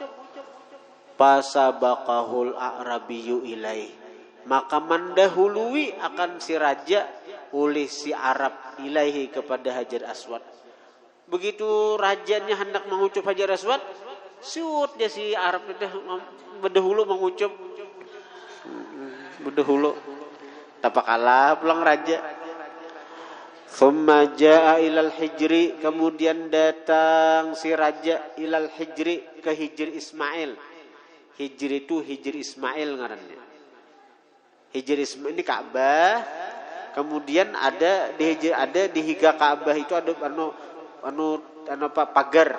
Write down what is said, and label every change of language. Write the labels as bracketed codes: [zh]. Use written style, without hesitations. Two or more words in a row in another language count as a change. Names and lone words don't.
[ar] فسبقه الأعرابي إليه, [bjn] maka mendahului akan si raja oleh si Arab ilaihi, kepada hajar aswad. Begitu rajanya hendak mengucup hajar aswad, siut dia si Arab itu berdahulu mengucup, berdahulu. Tapak kalah pulang raja. [ar] ثم جاء إلى الحجر, [bjn] kemudian datang si raja [ar] إلى الحجر, [bjn] ke hijri Ismail. Hijri itu hijri Ismail ngarannya. Hijri Ismail ini Ka'bah. Kemudian ada di higa Ka'bah itu ada pagar.